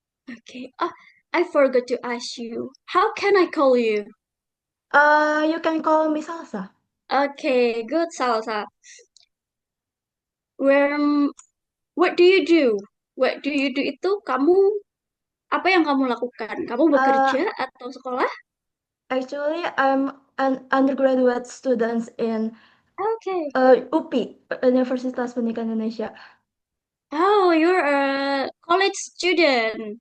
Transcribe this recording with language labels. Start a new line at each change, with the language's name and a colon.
English: Okay. Oh, I forgot to ask you. How can I call you? You can call me Salsa. Okay, good, Salsa. Where, what do you do? What do you do
Indonesian: itu kamu apa yang kamu lakukan? Kamu Uh, bekerja atau sekolah?
English: Actually, I'm an undergraduate student in Okay.
Indonesian: UPI, Universitas Pendidikan Indonesia.
English: Oh, you're a college student.